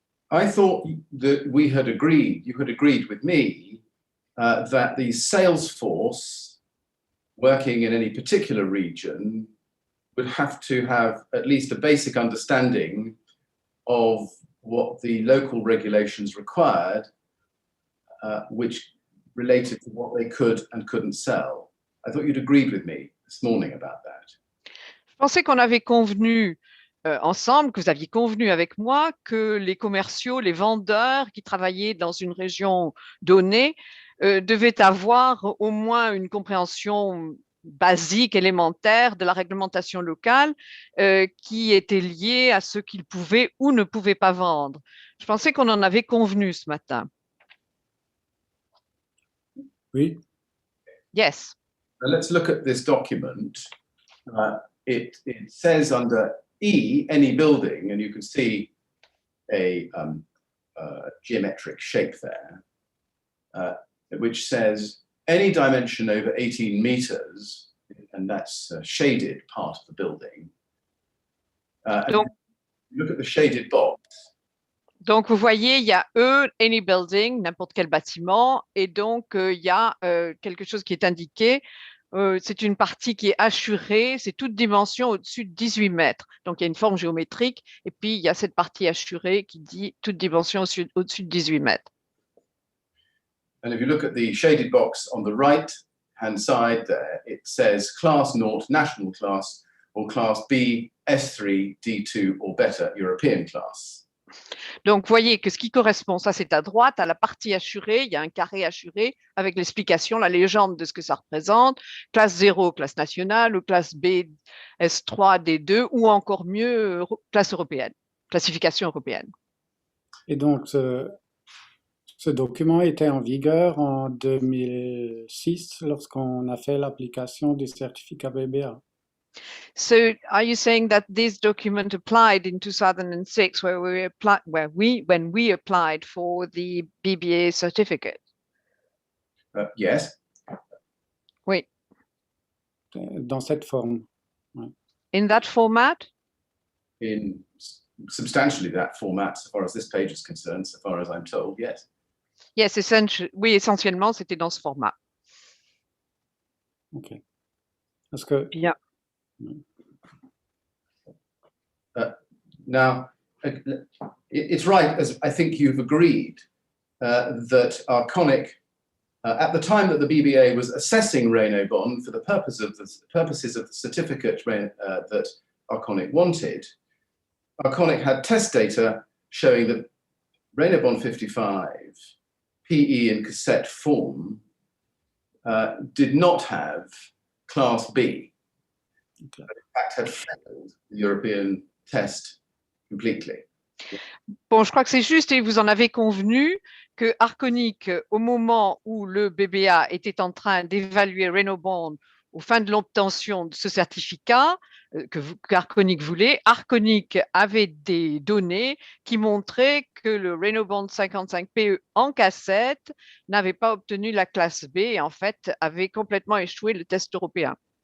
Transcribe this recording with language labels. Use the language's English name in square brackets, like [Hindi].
[English] I thought that we had agreed, you had agreed with me, that the sales force working in any particular region would have to have at least a basic understanding of what the local regulations required, which related to what they could and couldn't sell. I thought you'd agreed with me this morning about that. [French] Je pensais qu'on avait convenu ensemble, que vous aviez convenu avec moi que les commerciaux, les vendeurs qui travaillaient dans une région donnée devaient avoir au moins une compréhension basique, élémentaire de la réglementation locale qui était liée à ce qu'ils pouvaient ou ne pouvaient pas vendre. Je pensais qu'on en avait convenu ce matin. Oui. [English] Yes. Now let's look at this document. It says under E, any building, and you can see a geometric shape there, which says any dimension over 18 meters, and that's a shaded part of the building. [French] Donc, [English] look at the shaded box. [French] Donc, vous voyez, il y a [English] any building, [French] n'importe quel bâtiment, et donc il y a quelque chose qui est indiqué. C'est une partie qui est assurée, c'est toute dimension au-dessus de 18 mètres. Donc, il y a une forme géométrique, et puis il y a cette partie assurée qui dit toute dimension au-dessus de 18 mètres. [English] And if you look at the shaded box on the right-hand side there, it says Class 0, National Class, or Class B, S3, D2, or better, European Class. [French] Donc, vous voyez que ce qui correspond, ça c'est à droite, à la partie assurée, il y a un carré assuré avec l'explication, la légende de ce que ça représente, classe 0, classe nationale, ou classe B, S3, D2, ou encore mieux, classe européenne, classification européenne. Et donc, ce document était en vigueur en 2006 lorsqu'on a fait l'application du certificat Bba. [English] So, are you saying that this document applied in 2006, when we applied for the Bba certificate? Yes. [French] Oui. Dans cette forme. Ouais. [English] In that format? In substantially that format, so far as this page is concerned, so far as I'm told, yes. Yes, [French] oui, essentiellement, c'était dans ce format. Ok. Parce que... Bien. [English] Now, it's right, as I think you've agreed, that Arconic At the time that the BBA was assessing Reynobond for the purposes of the certificate that Arconic wanted, Arconic had test data showing that Reynobond 55 PE in cassette form did not have class B. Okay. In fact, had failed the European test completely. [French] Bon, je crois que c'est juste et vous en avez convenu que Arconic, au moment où le BBA était en train d'évaluer Reynobond aux fins de l'obtention de ce certificat qu'Arconic voulait, Arconic avait des données qui montraient que le Reynobond 55 PE en cassette n'avait pas obtenu la classe B et en fait avait complètement échoué le test européen.